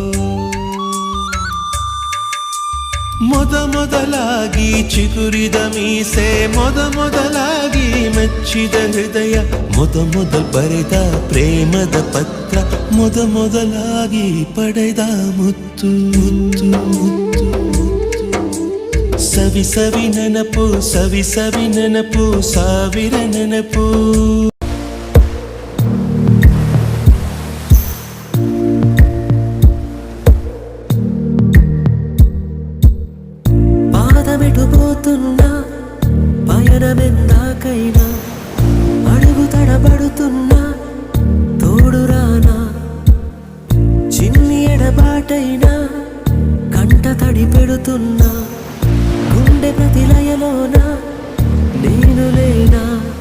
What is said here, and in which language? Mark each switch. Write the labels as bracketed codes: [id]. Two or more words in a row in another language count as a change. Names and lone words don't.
[kn] ಮೊದಲಾಗಿ ಚಿಗುರಿದ ಮೀಸೆ ಮೊದಲಾಗಿ ಮೆಚ್ಚಿದ ಹೃದಯ ಮೊದಲ್ ಬರೆದ ಪ್ರೇಮದ ಪತ್ರ ಮೊದಲಾಗಿ ಪಡೆದ ಮುತ್ತು ಸವಿ ಸವಿ ನೆನಪು ಸವಿ ಸವಿ ನೆನಪು ಸಾವಿರ ನೆನಪು [te] పాదమెటుపోతున్నా పయనమెందాకైనా అడుగు తడబడుతున్నా తోడురానా చిన్ని ఎడబాటైనా కంట తడి పెడుతున్నా గుండె ప్రతిలయలోన నేను లేనా